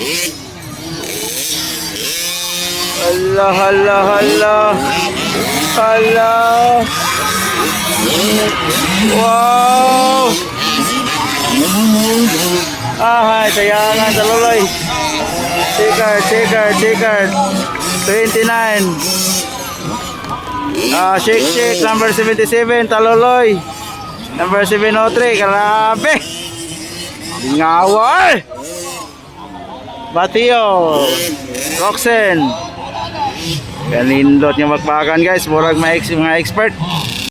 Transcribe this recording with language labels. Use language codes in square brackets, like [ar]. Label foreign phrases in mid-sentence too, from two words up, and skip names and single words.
[ceb] Allah. Wow! Sayangan Taloloy. [en] Checker. 29. Shake number 77 Taloloy. Number 703. [ceb] Grabe. Ngawal. Mateo. Roxen. Kanindot nga magpakan guys, murag mga expert.